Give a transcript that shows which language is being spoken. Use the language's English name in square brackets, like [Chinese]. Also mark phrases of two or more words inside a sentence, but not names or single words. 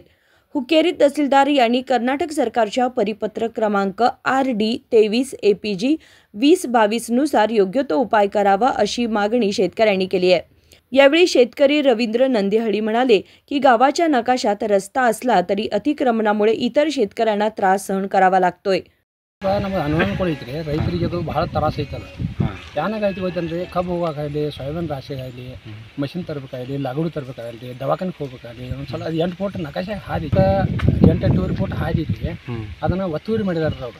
[Marathi] हुक्केरी तहसीलदार यांनी कर्नाटक सरकारच्या परिपत्रक क्रमांक RD 23 APG 2022 नुसार योग्य तो उपाय करावा, अशी मागणी शेतकऱ्यांनी केली आहे. यावेळी शेतकरी रवींद्र नंदिहळी म्हणाले की गावाच्या नकाशात रस्ता असला तरी अतिक्रमणामुळे इतर शेतकऱ्यांना त्रास सहन करावा लागतोय. [Kannada] ನಮಗೆ ಅನುಕೂಲ ಐತ್ರಿ, ರೈತರಿಗೆ ಅದು ಭಾಳ ತ್ರಾಸ ಐತಲ್ಲ. ಏನಾಗೈತಿ ಹೋಯ್ತಂದ್ರೆ ಕಬ್ಬು ಹೋಗೋಕ್ಕಾಗಲಿ, ಸೋಯಾಬೀನ್ ರಾಶಿ ಆಗಲಿ, ಮಷಿನ್ ತರಬೇಕಾಗಲಿ, ಲಾಗುಡು ತರಬೇಕಾಗಲಿ, ದವಾಖಾನೆಗೆ ಹೋಗ್ಬೇಕಾಗಲಿ, ಒಂದ್ಸಲ ಅದು 8 ಫೂಟ್ ನಕಾಶೆ ಹಾದಿ 8-8 ಫೂಟ್ ಹಾದಿ ಐತಿ. ಅದನ್ನು ಒತ್ತುವರಿ ಮಾಡಿದಾರೆ ಅವರು.